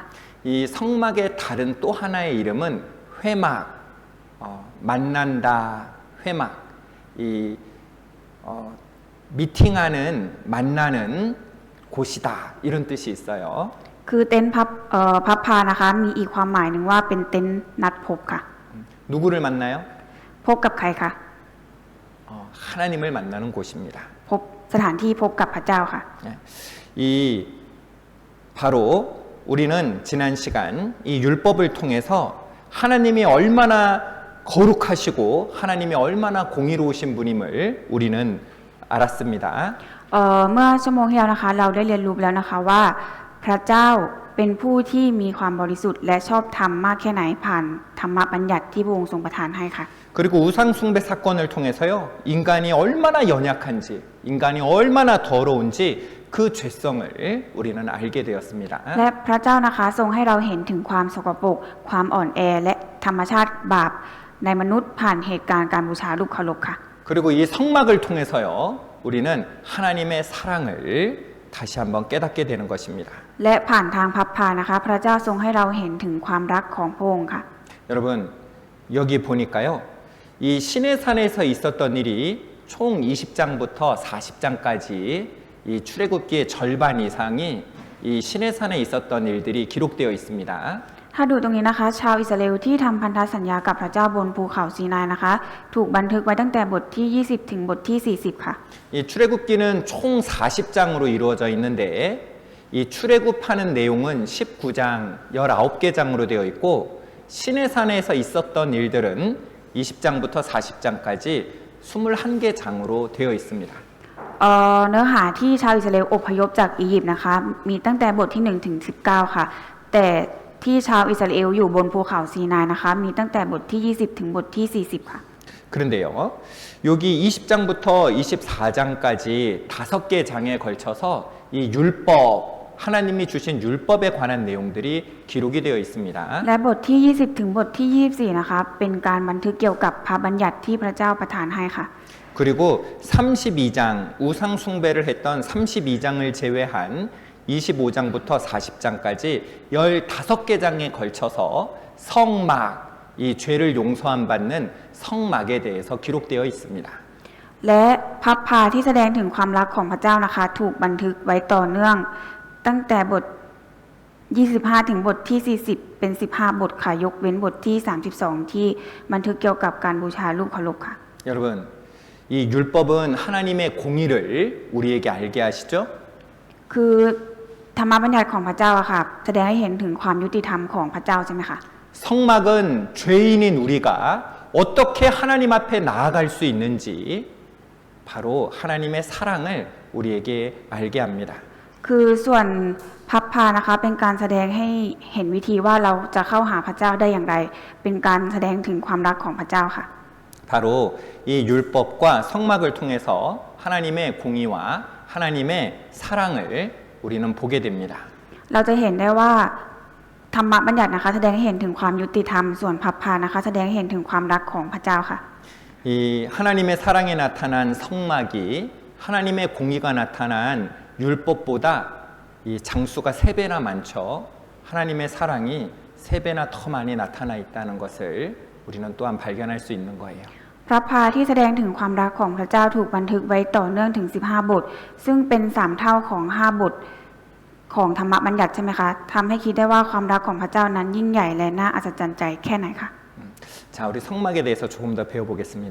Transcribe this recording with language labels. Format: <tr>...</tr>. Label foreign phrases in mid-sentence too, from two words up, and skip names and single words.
<ko>이 성막의 다른 또 하나의 이름은 회막, 만난다, 회막. 이 미팅하는, 만나는 곳이다 이런 뜻이 있어요.</ko> <th>คือเต็นท์พับพานะคะมีอีกความหมายหนึ่งว่าเป็นเต็นท์นัดพบค่ะ</th> <ko>누구를 만나요?</ko> <th>พบกับใครคะ</th> <ko>하나님을 만나는 곳입니다.</ko> <th>พบสถานที่พบกับพระเจ้าค่ะ</th> <ko>이 바로 우리는 지난 시간 이 율법을 통해서 하나님이 얼마나 거룩하시고 하나님이 얼마나 공의로우신 분임을 우리는 알았습니다.</ko> <th>เมื่อชั่วโมงที่แล้วนะคะเราได้เรียนรู้แล้วนะคะว่าพระเจ้าเป็นผู้ที่มีความบริสุทธิ์และชอบธรรมมากแค่ไหนผ่านธรรมบัญญัติที่พระองค์ทรงประทานให้ค่ะ</th> <ko>그리고 우상 숭배 사건을 통해서요, 인간이 얼마나 연약한지, 인간이 얼마나 더러운지 그 죄성을 우리는 알게 되었습니다.</ko> <th>และพระเจ้านะคะทรงให้เราเห็นถึงความสกปรกความอ่อนแอและธรรมชาติบาปในมนุษย์ผ่านเหตุการณ์การบูชารูปเคารพค่ะ</th> <ko>그리고 이 성막을 통해서요, 우리는 하나님의 사랑을 다시 한번 깨닫게 되는 것입니다.</ko> <th>และผ่านทางพับพานะคะพระเจ้าทรงให้เราเห็นถึงความรักของพระองค์ค่ะ</th> <ko>여러분, 여기 보니까요, 이 시내산에서 있었던 일이 총 20장부터 40장까지 이 출애굽기의 절반 이상이 이 시내산에 있었던 일들이 기록되어 있습니다.</ko> <th>ถ้าดูตรงนี้นะคะ ชาวอิสราเอลที่ทำพันธสัญญากับพระเจ้าบนภูเขาซีนายนะคะ ถูกบันทึกไว้ตั้งแต่บทที่ 20 ถึงบทที่ 40 ค่ะ</th> <ko>이 출애굽기는 총 40장으로 이루어져 있는데 이 출애굽하는 내용은 19장, 19개 장으로 되어 있고 시내산에서 있었던 일들은 20장부터 40장까지 21개 장으로 되어 있습니다.</ko> <th>เนื้อหาที่ชาวอิสราเอลอพยพจากอียิปต์นะคะ มีตั้งแต่บทที่ 1 ถึง 19 ค่ะ แต่ที่ชาวอิสราเอลอยู่บนภูเขาซีนายนะคะ มีตั้งแต่บทที่ 20 ถึงบทที่ 40 ค่ะ</th> <ko>그런데요, 여기 20장부터 24장까지 5개 장에 걸쳐서 이 율법, 하나님이 주신 율법에 관한 내용들이 기록이 되어 있습니다.</ko> <th>และบทที่ 20 ถึงบทที่ 24 นะคะ เป็นการบันทึกเกี่ยวกับพระบัญญัติที่พระเจ้าประทานให้ค่ะ</th> <ko>그리고 32장, 우상 숭배를 했던 32장을 제외한 25장부터 40장까지 15개 장에 걸쳐서 성막, 이 죄를 용서함 받는 성막에 대해서 기록되어 있습니다.</ko> <th>และพับพาที่แสดงถึงความรักของพระเจ้านะคะ ถูกบันทึกไว้ต่อเนื่อง ตั้งแต่บท 25 ถึงบทที่ 40 เป็น 15 บทค่ะ ยกเว้นบทที่ 32 ที่บันทึกเกี่ยวกับการบูชารูปเคารพค่ะ</th> <ko>여러분, 이 율법은 하나님의 공의를 우리에게 알게 하시죠?</ko> <th>คือธรรมบัญญัติของพระเจ้าอะค่ะ แสดงให้เห็นถึงความยุติธรรมของพระเจ้าใช่ไหมคะ</th> <ko>성막은 죄인인 우리가 어떻게 하나님 앞에 나아갈 수 있는지 바로 하나님의 사랑을 우리에게 알게 합니다.</ko> <th>คือส่วนพับพานะคะ เป็นการแสดงให้เห็นวิธีว่าเราจะเข้าหาพระเจ้าได้อย่างไร เป็นการแสดงถึงความรักของพระเจ้าค่ะ</th> <ko>바로 이 율법과 성막을 통해서 하나님의 공의와 하나님의 사랑을 우리는 보게 됩니다.</ko> <th>เราจะเห็นได้ว่าธรรมบัญญัตินะคะ แสดงให้เห็นถึงความยุติธรรม ส่วนพับพานะคะ แสดงให้เห็นถึงความรักของพระเจ้าค่ะ</th> <ko>이 하나님의 사랑에 나타난 성막이 하나님의 공의가 나타난 율법보다 이 장수가 3배나 많죠. 하나님의 사랑이 3배나 더 많이 나타나 있다는 것을 우리는 또한 발견할 수 있는 거예요.</ko> <th>พระพาที่แสดงถึงความรักของพระเจ้าถูกบันทึกไว้ต่อเนื่องถึง 15 บท ซึ่งเป็น3เท่าของ5บทของธรรมบัญญัติใช่ไหมคะทำให้คิดได้ว่าความรักของพระเจ้านั้นยิ่งใหญ่และน่าอัศจรรย์ใจแค่ไหนคะ</th> <ko>자, 우리 성막에 대해서 조금 더 배워보겠습니다.</ko>